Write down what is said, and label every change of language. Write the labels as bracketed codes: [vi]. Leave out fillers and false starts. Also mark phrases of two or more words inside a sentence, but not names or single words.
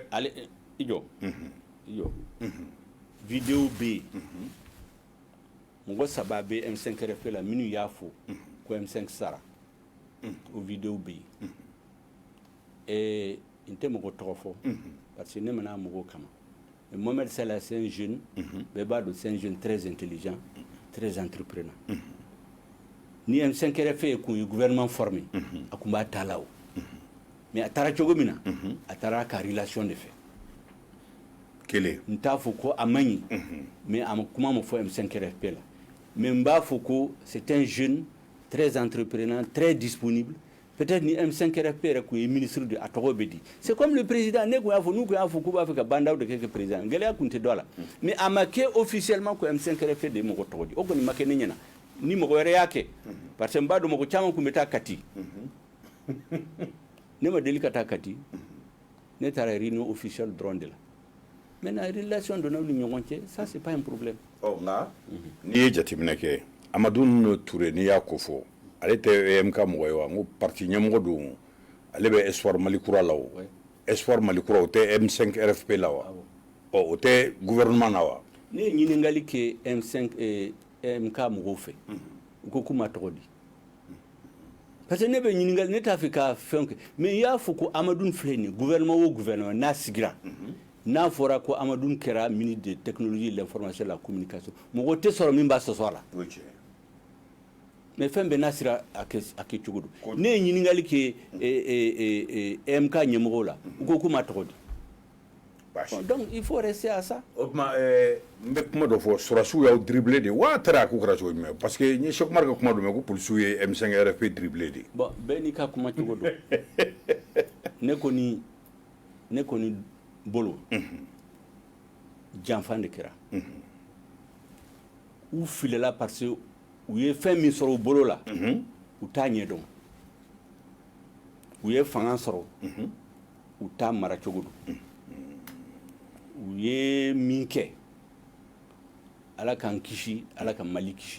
[bm] ale i jɔ vidéo bɛ yen mɔgɔ saba bɛ M5 RFP la minnu y'a fɔ ko M5 sara o vidéo bɛ yen n tɛ mɔgɔ tɔgɔ fɔ [fr] parce que [bm] ne mana mɔgɔw kama Mohamed Salah [fr] c'est un jeune [bm] bɛɛ b'a dɔn [fr] c'est un jeune très intelligent très entrepreneur [bm] ni M5 RFP kun ye [fr] gouvernement formé [bm] a kun b'a ta la o mais a taara cogo min na a taara ka [fr] relation de [bm] fɛ kelen n t'a fɔ ko a man ɲi mais a kuma ma fɔ M5 RFP la mais n b'a fɔ ko [fr] c'est un jeune très entrepreneur très disponible peut-être [bm] ni M5 RFP yɛrɛ kun ye [fr] ministre de [bm] a tɔgɔ bɛ di [fr] c'est comme le président [bm] ne kun y'a fɔ n'u kun y'a fɔ k'u b'a fɛ ka bandaw de kɛ président gɛlɛya kun tɛ dɔ a la mais a ma kɛ officiellement ko M5 RFP de ye mɔgɔ tɔgɔ di o kɔni ma kɛ ne ɲɛna ni mɔgɔ wɛrɛ y'a kɛ [fr] parce que [bm] n b'a dɔn mɔgɔ caman kun bɛ taa Kati ne ma deli ka taa Kati ne taara [fr] réunion officielle [bm] dɔrɔn de la maintenant relation donna ni ɲɔgɔn cɛ [fr] ça c'est pas un problème [bm] nka n'i ye jateminɛ kɛ Amadou Touré n'i y'a ko fɔ ale tɛ EMK mɔgɔ ye wa n ko parti ɲɛmɔgɔ don ale bɛ Espoir Mali Kura la o Espoir Mali Kura o tɛ M5 RFP la wa o tɛ gouvernement na wa ne ye ɲininkali kɛ M5 MK mɔgɔw fɛ u ko k'u ma tɔgɔ di [fr] parce que [bm] ne bɛ ɲininkali ne t'a fɛ ka fɛn kɛ mais i y'a fɔ ko Amadou filɛ nin gouvernement o gouvernement n'a sigira n'a fɔra ko Amadou kɛra [fr] ministre de technologie de l'information et de la communication [bm] mɔgɔ tɛ sɔrɔ min b'a sɔsɔ a la mais fɛn bɛɛ n'a sira a kɛ cogo don ne ye ɲininkali kɛ MK ɲɛmɔgɔw la u ko k'u ma tɔgɔ di [fr] donc il faut rester à ça [bm] o tuma n bɛ kuma dɔ fɔ sɔrɔsiw y'aw dribblé de wa a taara k'u kɛra cogo jumɛn parce que n ye Cheikh Oumar ka kuma dɔ mɛn ko polisiw ye M5 RFP dribblé de bon bɛɛ n'i ka kuma cogo don ne kɔni bolo janfan de kɛra u filela parce que u ye fɛn min sɔrɔ u bolo la u t'a ɲɛ dɔn u ye fanga sɔrɔ u t'a mara cogo don u ye min kɛ ala k'an kisi ala ka Mali kisi